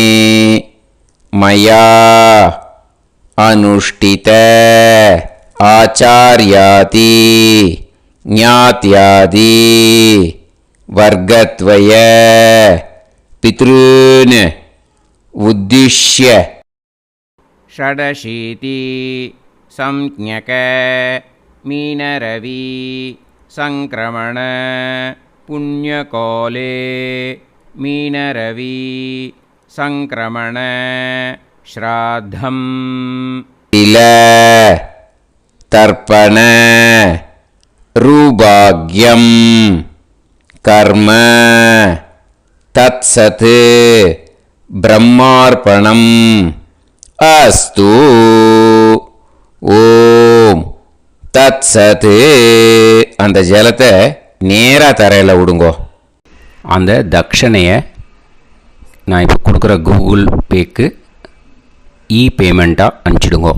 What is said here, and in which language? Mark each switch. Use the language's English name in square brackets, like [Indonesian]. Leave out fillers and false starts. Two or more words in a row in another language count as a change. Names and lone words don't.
[Sanskrit] मया अनुष्ठित आचार्यादि ज्ञात्यादि वर्गद्वय पितॄन् उद्दिश्य. षडशीति संज्ञक मीनरवि संक्रमण पुण्यकाले मीनरवि संक्रमण श्राद्धम् तिल तर्पण रूपाग्यम कर्म तत्सत् ब्रह्मार्पणम् अस्तु. ओं तत्सत्. [Tamil] அந்த ஜலத்தை நேராக தரையில் விடுங்கோ. அந்த தட்சணையை நான் இப்போ கொடுக்குற கூகுள் பேக்கு பேமெண்ட்டாக அனுப்பிச்சிடுங்கோ.